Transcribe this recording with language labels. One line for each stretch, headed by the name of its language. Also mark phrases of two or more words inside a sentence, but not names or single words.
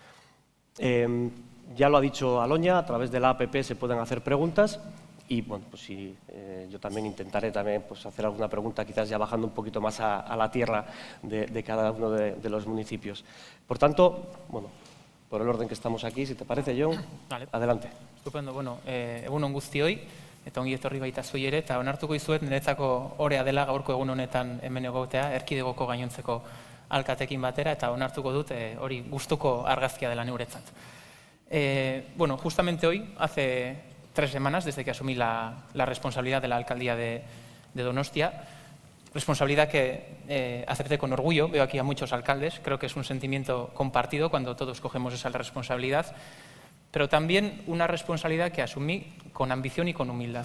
Spanish: Ya lo ha dicho Aloña, a través de la APP se pueden hacer preguntas y bueno, pues yo también intentaré pues, hacer alguna pregunta, quizás ya bajando un poquito más a la tierra de cada uno de los municipios. Por tanto, bueno, por el orden que estamos aquí, si te parece, Jon, vale. Adelante. Estupendo.
Basque: Bueno, egun on guztioi, eta ongi etorri baita zuei ere, eta onartuko dizuet niretzako orea dela gaurko egun honetan hemen egotea, erkidegoko gainontzeko alkatekin batera, eta onartuko dut hori gustuko argazkia dela neuretzat.
Spanish: Bueno, justamente hoy, hace 3 semanas desde que asumí la responsabilidad de la alcaldía de Donostia, responsabilidad que acepté con orgullo. Veo aquí a muchos alcaldes, creo que es un sentimiento compartido cuando todos cogemos esa responsabilidad, pero también una responsabilidad que asumí con ambición y con humildad.